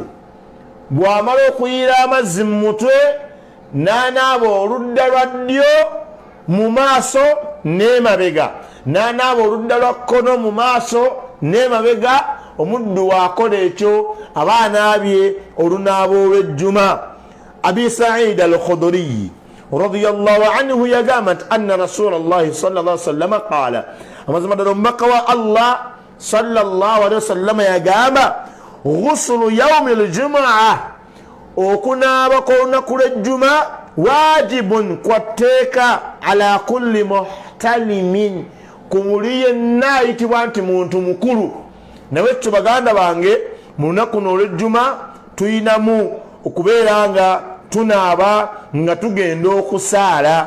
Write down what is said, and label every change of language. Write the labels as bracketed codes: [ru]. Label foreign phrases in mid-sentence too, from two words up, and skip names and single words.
[lg] Bw'amala okuyiira amazzi mu mutwe n'anaaba oludda lwa ddyo mu maaso n'emabega, n'anaaba oludda lwa kkono mu maaso n'emabega. Omuddu waakola ekyo aba anaabye olunaaba olw'ejjuma. Abi Sa'id al-Khudri [ar] رضي الله عنه [lg] yagamba nti [ar] أن رسول الله صلى الله عليه وسلم قال, [lg] amazima ddala omubaka wa Allah [ar] صلى الله عليه وسلم [lg] yagamba [ar] غسل يوم الجمعة, [lg] okunaaba kw'olunaku lw'ejjuma waajibun kwatteeka [ar] على كل محتلم, [lg] ku buli yenna ayitibwa nti muntu mukulu. Nawe baganda bange mu lunaku olw'ejjuma tuyinamu okubeera nga tunaaba nga tugenda okusaala.